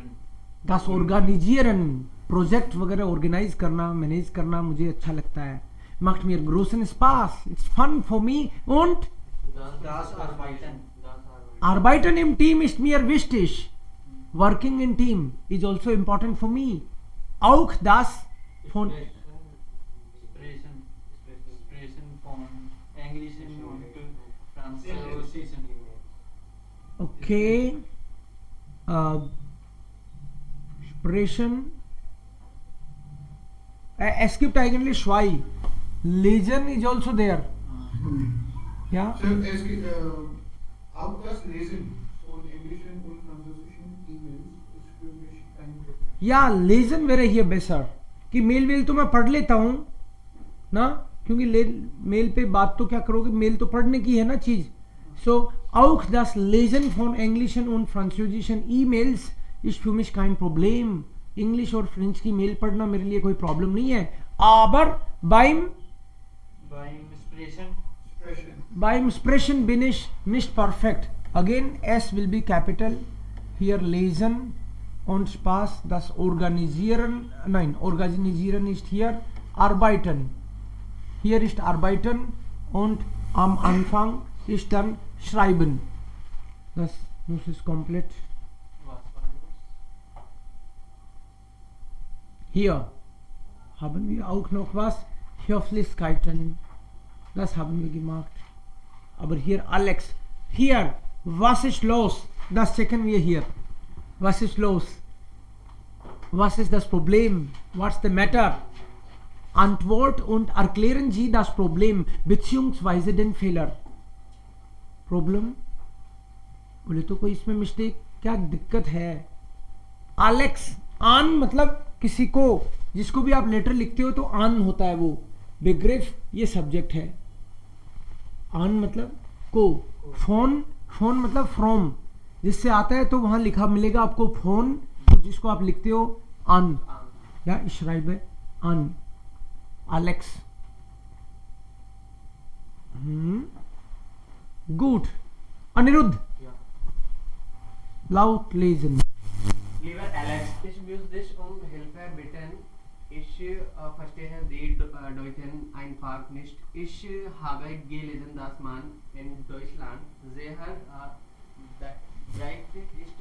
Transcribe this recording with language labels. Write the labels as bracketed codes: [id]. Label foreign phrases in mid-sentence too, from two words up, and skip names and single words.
[de] Das Organisieren, [hi] प्रोजेक्ट वगैरह ऑर्गेनाइज करना, मैनेज करना मुझे अच्छा लगता है. [de] macht mir großen Spaß. [en] It's fun for me und [de] Das arbeiten. Arbeiten im Team ist mir wichtig. [en] Working in team is also important for me. [de] Auch das von Expression von Englisch und Französisch. okay. Sprechen. Es gibt eigentlich zwei. [en] Lesen is also there. [de] Ja. So, auch das Lesen von englischen und französischen E-Mails ist für mich kein Problem. [hi] या लेजन [de] wäre hier besser [hi] कि मेल तो मैं पढ़ लेता हूं ना, क्योंकि मेल पे बात तो क्या करोगे, मेल तो पढ़ने की है ना चीज. [de] सो auch das Lesen von englischen und französischen E-Mails ist für mich kein Problem. [hi] इंग्लिश और फ्रेंच की मेल पढ़ना मेरे लिए कोई प्रॉब्लम नहीं है. [de] aber beim Sprechen bin ich nicht perfekt. [en] Again S will be capital. [de] Hier lesen und Spaß, das organisieren, nein, organisieren ist hier, arbeiten. Hier ist arbeiten und am Anfang ist dann schreiben. Das muss es komplett. Hier haben wir auch noch was, Höflichkeiten, das haben wir gemacht. Aber hier Alex, hier, was ist los? Das checken wir hier. Was ist los? Was ist das Problem? [en] What's the matter? [de] Antwort und erklären Sie das Problem beziehungsweise den Fehler. Problem? [hi] बोले तो कोई इसमें मिस्टेक क्या दिक्कत है? Alex, आन मतलब किसी को, जिसको भी आप लेटर लिखते हो तो आन होता है, वो बेग्रेफ ये सब्जेक्ट है. आन मतलब को, फोन, फोन मतलब फ्रॉम, जिससे आता है तो वहां लिखा मिलेगा आपको फोन, जिसको आप लिखते हो आन या [de] ich schreib an. [hi] एलेक्स गुड. [de] अनिरुद्ध laut lesen. Lieber Alex, ich muss dich Hilfe bitten. Ich verstehe die Deutschen einfach nicht. Ich habe gelesen, dass man in Deutschland sehr direkt ist.